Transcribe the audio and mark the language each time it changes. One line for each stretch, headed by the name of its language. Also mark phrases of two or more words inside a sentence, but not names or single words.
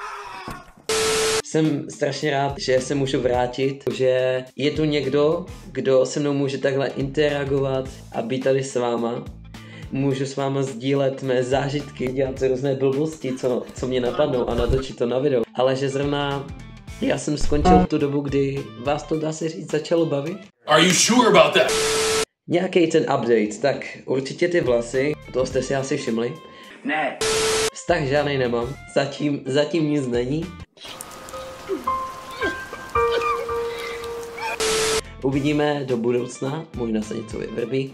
Czech: Jsem strašně rád, že se můžu vrátit, že je tu někdo, kdo se mnou může takhle interagovat a být tady s váma. Můžu s váma sdílet mé zážitky, dělat různé blbosti, co mě napadnou a natočit to na video. Ale že zrovna já jsem skončil tu dobu, kdy vás to, dá se říct, začalo bavit.
English: Are you sure about that?
Czech: Nějaký ten update, tak určitě ty vlasy, to jste si asi všimli. Ne. Vztah žádnej nemám, zatím nic není. Uvidíme do budoucna, možná se něco vyvrbí.